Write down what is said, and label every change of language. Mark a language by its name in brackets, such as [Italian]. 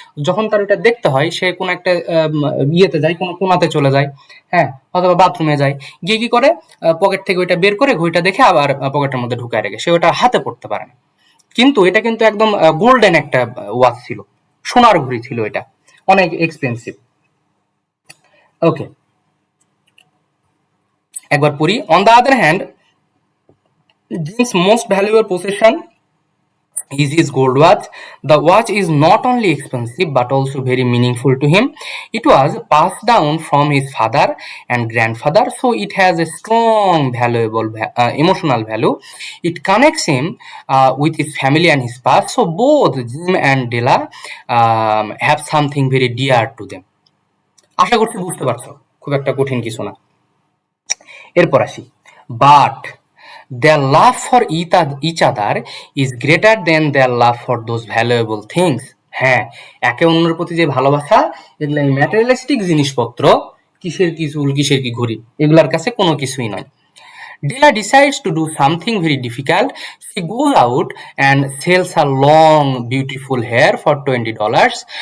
[Bangla] যখন তার ওইটা দেখতে হয়, সে কোনো একটা ইয়েতে যায়, কোনো কোনাতে চলে যায়, হ্যাঁ, অথবা বাথরুমে যায়, গিয়ে কি করে পকেট থেকে ওইটা বের করে ঘড়িটা দেখে আবার পকেটের মধ্যে ঢুকায় রাখে। সে ওটা হাতে পড়তে পারে না। কিন্তু এটা কিন্তু একদম গোল্ডেন একটা ওয়াচ ছিল, সোনার ঘড়ি ছিল, এটা অনেক এক্সপেন্সিভ। ওকে, একবার পড়ি। [English] On the other hand, Jim's most valuable possession is his gold watch. The watch is not only expensive but also very meaningful to him. It was passed down from his father and grandfather, so it has a strong, valuable, emotional value. It connects him with his family and his past. So both Jim and Della have something very dear to them. [Bangla] আশা করছি বুঝতে পারছো, খুব একটা কঠিন কিছু না। এরপর আসি, [English] But their love for each other is greater than their love for those valuable things. [Bangla] হ্যাঁ, একে অন্যের প্রতি যে ভালোবাসা, এগুলো এই ম্যাটেরিয়ালিস্টিক জিনিসপত্র, কিসের কি চুল, কিসের কি ঘড়ি, এগুলার কাছে কোনো কিছুই নয়। [English] Della decides to do something very difficult. She goes out and sells her long, beautiful hair for $20.